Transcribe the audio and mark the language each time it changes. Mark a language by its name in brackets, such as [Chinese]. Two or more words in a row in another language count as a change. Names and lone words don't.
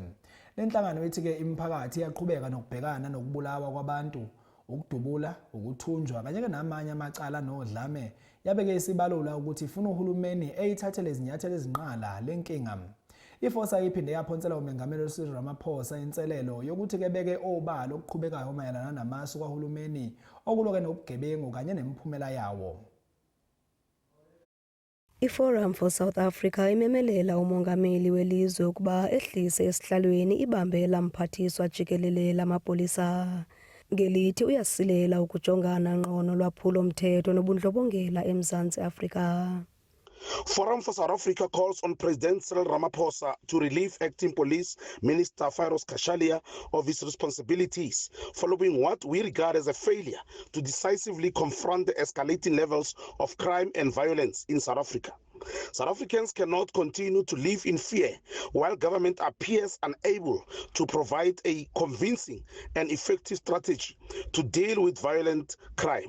[Zulu] Le nhlangano ithi-ke imiphakathi iyaqhubeka nokubhekana nokubulawa kwabantu, ukudubula, ukuthunjwa kanye-ke namanye amacala nodlame yabeke isibalula ukuthi ifuna uhulumeni eyithathele izinyathelo ezinqala lenkinga. IFosa iphinde yaphonsela umengameli Cyril Ramaphosa inselelo yokuthi-ke beke obala okuqhubekayo mayelana namasu kahulumeni okuloke nobugebengu kanye nemiphumela yawo. [Xhosa] IForum for South Africa imemelela umongameli welizwe ukuba ehlise esihlalweni ibambela mphathiswa jikelele lamapolisa. Ngelithi uyasilela ukujongana ngqono lwaphulo mthetho nobundlobongela eMzantsi Afrika. [English] Forum for South Africa calls on President Cyril Ramaphosa to relieve Acting Police Minister Firoz Khatshaliya of his responsibilities following what we regard as a failure to decisively confront the escalating levels of crime and violence in South Africa. South Africans cannot continue to live in fear while government appears unable to provide a convincing and effective strategy to deal with violent crime.